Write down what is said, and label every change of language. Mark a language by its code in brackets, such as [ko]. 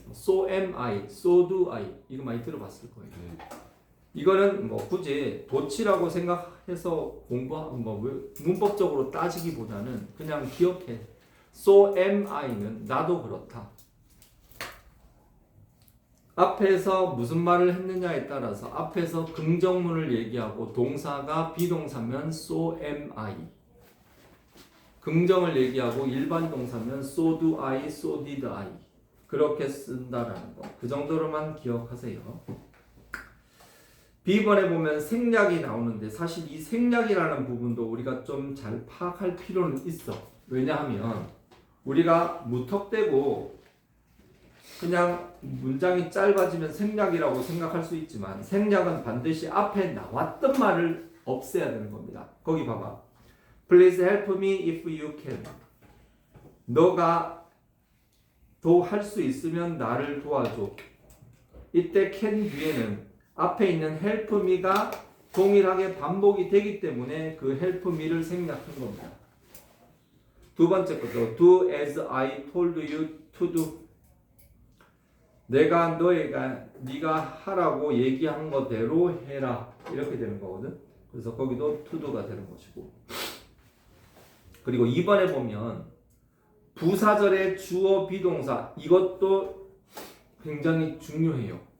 [en] So am I, so do I [ko] 이거 많이 들어봤을 거예요. 이거는 뭐 굳이 도치라고 생각해서 공부하고 문법적으로 따지기보다는 그냥 기억해. [en] So am I는 [ko] 나도 그렇다. 앞에서 무슨 말을 했느냐에 따라서 앞에서 긍정문을 얘기하고 동사가 비동사면 [en] so am I. [ko] 긍정을 얘기하고 일반 동사면 [en] so do I, so did I. [ko] 그렇게 쓴다라는 거. 그 정도로만 기억하세요. B번에 보면 생략이 나오는데 사실 이 생략이라는 부분도 우리가 좀 잘 파악할 필요는 있어. 왜냐하면 우리가 무턱대고 그냥 문장이 짧아지면 생략이라고 생각할 수 있지만 생략은 반드시 앞에 나왔던 말을 없애야 되는 겁니다. 거기 봐봐. [en] Please help me if you can. [ko] 너가 할 수 있으면 나를 도와줘. 이때 can 뒤에는 앞에 있는 [en] help me [ko] 가 동일하게 반복이 되기 때문에 그 help me를 생략한 겁니다. 두 번째 것도 [en] do as I told you to do. [ko] 내가 네가 하라고 얘기한 거대로 해라. 이렇게 되는 거거든. 그래서 거기도 to do가 되는 것이고. 그리고 2번에 보면 부사절의 주어 비동사 이것도 굉장히 중요해요.